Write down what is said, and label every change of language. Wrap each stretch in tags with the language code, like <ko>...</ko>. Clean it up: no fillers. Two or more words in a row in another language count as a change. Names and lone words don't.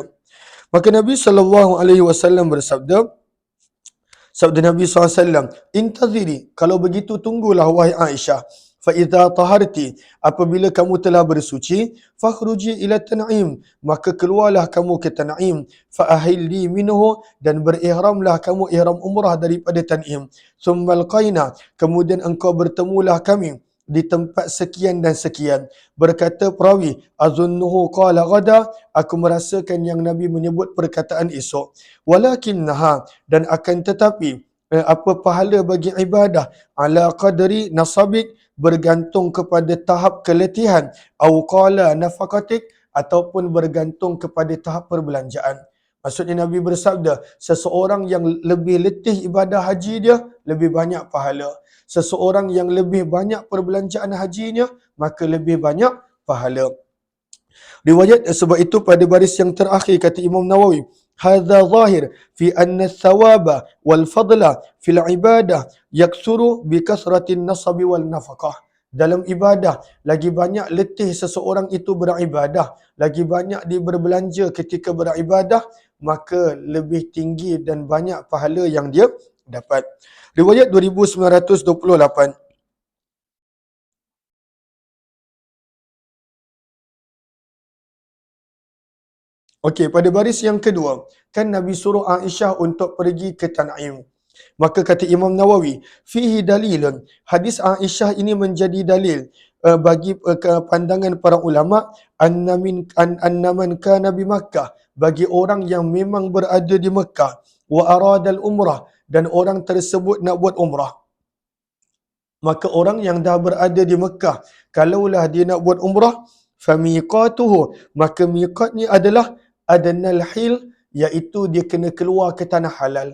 <ms>Maka Nabi SAW bersabda, sabda Nabi SAW, intaziri, kalau begitu tunggulah wahai Aisyah,</ms> <ar>فإذا طهرت,</ar> <ms>apabila kamu telah bersuci,</ms> <ar>فاخرجي إلى التنعيم,</ar> <ms>maka keluarlah kamu ke Tan'im,</ms> <ar>فأهلي منه,</ar> <ms>dan berihramlah kamu ihram umrah daripada Tan'im,</ms> <ar>ثم القينا,</ar> <ms>kemudian engkau bertemulah kami di tempat sekian dan sekian. Berkata perawi,</ms> <ar>أظنه قال غدا,</ar> <ms>aku merasakan yang Nabi menyebut perkataan esok. Walakinnaha, dan akan tetapi apa pahala bagi ibadah,</ms> <ar>على قدر نصبك,</ar> <ms>bergantung kepada tahap keletihan,</ms> <ar>أو قال نفقتك,</ar> <ms>ataupun bergantung kepada tahap perbelanjaan. Maksudnya Nabi bersabda, seseorang yang lebih letih ibadah haji dia, lebih banyak pahala. Seseorang yang lebih banyak perbelanjaan hajinya, maka lebih banyak pahala. Riwayat sebab itu pada baris yang terakhir kata Imam Nawawi,</ms> <ar>هذا ظاهر في أن الثواب والفضل في العبادة يكثر بكثرة النصب والنفقة.</ar> <ms>Dalam ibadah, lagi banyak letih seseorang itu beribadah, lagi banyak dia berbelanja ketika beribadah, maka lebih tinggi dan banyak pahala yang dia dapat. Riwayat 2928. Okey, pada baris yang kedua, kan Nabi suruh Aisyah untuk pergi ke Tan'im. Maka kata Imam Nawawi,</ms> <ar>فيه دليل,</ar> <ms>hadis Aisyah ini menjadi dalil bagi pandangan para ulama,</ms> <ar>أن من كان بمكة,</ar> <ms>bagi orang yang memang berada di Mekah,</ms> <ar>وأراد العمرة,</ar> <ms>dan orang tersebut nak buat umrah. Maka orang yang dah berada di Mekah, kalaulah dia nak buat umrah, famiqatuhu, maka miqatnya adalah</ms> <ar>أدنى الحل,</ar> <ms>iaitu dia kena keluar ke tanah halal.</ms>